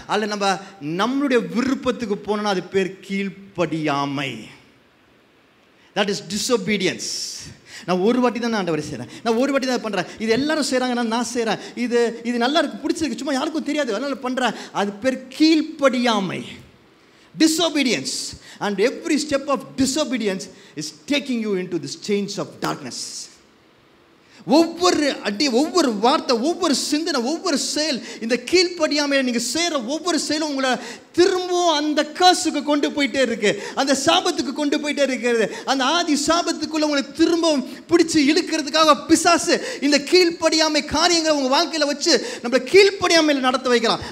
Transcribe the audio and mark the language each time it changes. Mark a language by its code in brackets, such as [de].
[ta] அதில் நம்மளுடைய விருப்பத்துக்கு போனோம்னா அது பேர் கீழ்ப்படியாமை. [en] That is disobedience. [ta] நான் ஒரு வாட்டி தான் ஆண்டவரை செய்கிறேன், நான் ஒரு வாட்டி தான் பண்ணுறேன், இது எல்லாரும் செய்கிறாங்கன்னா நான் செய்கிறேன், இது நல்லா இருக்கு, பிடிச்சிருக்கு, சும்மா யாருக்கும் தெரியாது, அதனால் பண்ணுறேன், அது பேர் கீழ்ப்படியாமை. [en] Disobedience. And every step of disobedience is taking you into this chains of darkness. [ta] ஒவ்வொரு அடி, ஒவ்வொரு வார்த்தை, ஒவ்வொரு சிந்தனை, ஒவ்வொரு செயல், இந்த கீழ்ப்படியாமையை நீங்கள் செய்கிற ஒவ்வொரு செயலும் உங்களை திரும்பவும் அந்த காசுக்கு கொண்டு போயிட்டே இருக்கு, அந்த சாபத்துக்கு கொண்டு போயிட்டே இருக்கிறது. அந்த ஆதி சாபத்துக்குள்ள உங்களை திரும்பவும் பிடிச்சி இழுக்கிறதுக்காக பிசாசு இந்த கீழ்ப்படியாமை காரியங்களை உங்கள் வாழ்க்கையில் வச்சு நம்மளை கீழ்ப்படியாமையில் நடத்த வைக்கலாம்.